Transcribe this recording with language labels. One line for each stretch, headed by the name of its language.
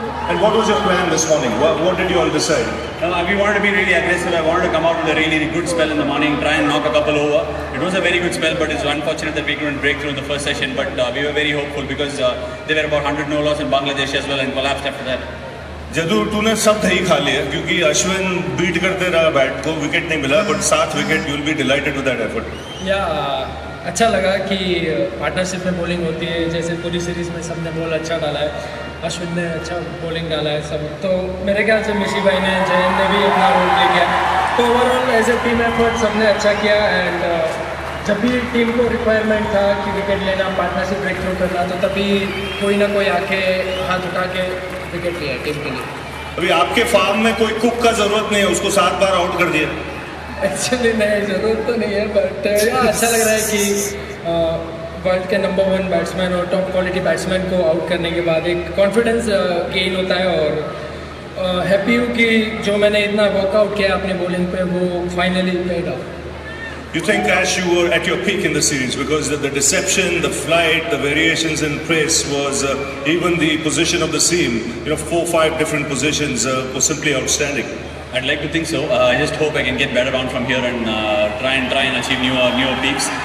English: And what was your plan this morning? What did you all decide? We wanted to be really aggressive. I wanted to come out with a really good spell in the morning, try and knock a couple over. It was a very good spell, but it's unfortunate that we couldn't break through in the first session. But we were very hopeful because there were about 100 no loss in Bangladesh as well and collapsed after that.
Hindi: जदू तूने सब दही खा लिया क्योंकि Ashwin beat करते रहा bat को, विकेट नहीं मिला,
English: But 7 wicket. You will be delighted with that effort.
Hindi: या अच्छा लगा कि पार्टनरशिप में बॉलिंग होती है. जैसे पूरी सीरीज में सबने बॉल अच्छा डाला है, अश्विन ने अच्छा बॉलिंग डाला है सब. तो मेरे ख्याल से मिशी भाई ने, जयन ने भी अपना रोल प्ले किया. तो
English: overall as a team effort
Hindi: सबने अच्छा किया. एंड जब भी टीम को रिक्वायरमेंट था कि विकेट लेना, पार्टनरशिप ब्रेक थ्रू करना, तो तभी कोई ना कोई आके हाथ उठा के विकेट लिया टीम के लिए. अभी आपके फार्म में कोई कुक का जरूरत नहीं है, उसको 7 बार आउट कर दिया. एक्चुअली नहीं, ज़रूरत तो नहीं है, बट अच्छा लग रहा है कि वर्ल्ड के नंबर 1 बैट्समैन और टॉप क्वालिटी बैट्समैन को आउट करने के बाद एक कॉन्फिडेंस गेन होता है. और हैप्पी हूँ कि जो मैंने इतना वर्कआउट किया अपने बॉलिंग पे वो
English: Finally paid off. You think, Ash, you were at your peak in the series because the deception, the flight, the variations in pace was even the position of the seam, 4-5 different positions was simply outstanding. I'd like to think so. I just hope I can get better on from here and try and achieve newer peaks.